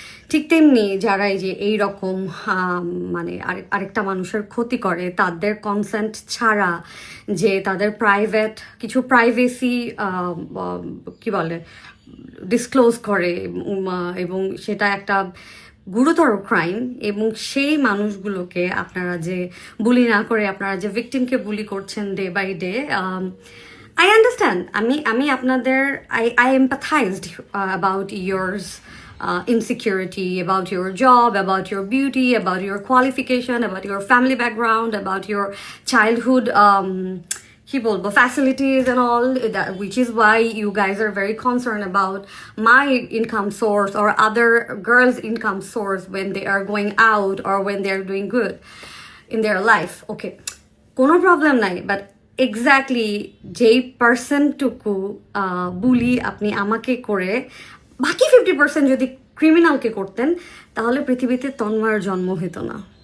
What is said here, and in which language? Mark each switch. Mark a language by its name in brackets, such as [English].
[Bangla] ঠিক তেমনি যারা এই যে এইরকম মানে আরেকটা মানুষের ক্ষতি করে তাদের কনসেন্ট ছাড়া, যে তাদের প্রাইভেট কিছু প্রাইভেসি কি বলে ডিসক্লোজ করে এবং সেটা একটা গুরুতর ক্রাইম, এবং সেই মানুষগুলোকে আপনারা যে বুলি না করে আপনারা যে ভিকটিমকে বুলি করছেন day by day, [English] I understand. [Bangla] আমি আপনাদের [English] I empathized about yours insecurity, about your job, about your beauty, about your qualification, about your family background, about your childhood [Bangla] কি বলবো [English] facilities and all that, which is why you guys are very concerned about my income source or other girls' income source when they are going out or when they are doing good in their life. [Bangla] Okay, কোনো problem নাই, but exactly যেই পার্সেন্টটুকু বুলি আপনি আমাকে করে বাকি 50% যদি ক্রিমিনালকে করতেন, তাহলে পৃথিবীতে তন্ময়ের জন্ম হতো না।